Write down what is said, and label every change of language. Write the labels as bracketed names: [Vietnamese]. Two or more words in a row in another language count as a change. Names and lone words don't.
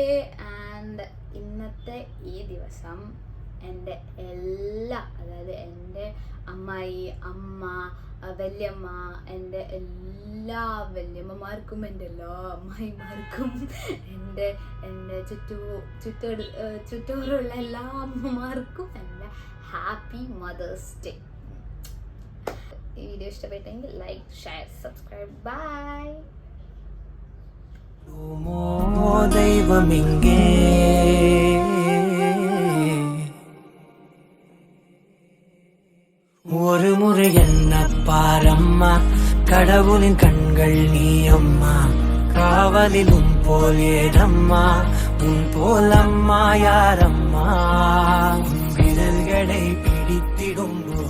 [Malayalam] ആൻഡ് ഇന്നത്തെ ഈ ദിവസം എൻ്റെ അതായത് എൻ്റെ അമ്മായി, അമ്മ, വല്യമ്മ, എൻ്റെ എല്ലാ വല്യമ്മമാർക്കും, എൻ്റെ എല്ലാ അമ്മായിമാർക്കും, എൻ്റെ ചുറ്റോറുള്ള എല്ലാ അമ്മമാർക്കും എൻ്റെ [English] happy Mothers Day. [Malayalam] ഈ വീഡിയോ ഇഷ്ടപ്പെട്ടെങ്കിൽ [English] like, share, subscribe. [Malayalam] ബൈ. [Tamil] ദൈവമിങ്ങേ ஒரு முறை என்ன பாரம்மா, கடவுளின் கண்கள் நீ அம்மா, காவலிலும் போல் ஏதம்மா, உன் போல் அம்மா யாரம்மா, உன் விரல்களை பிடித்திடும்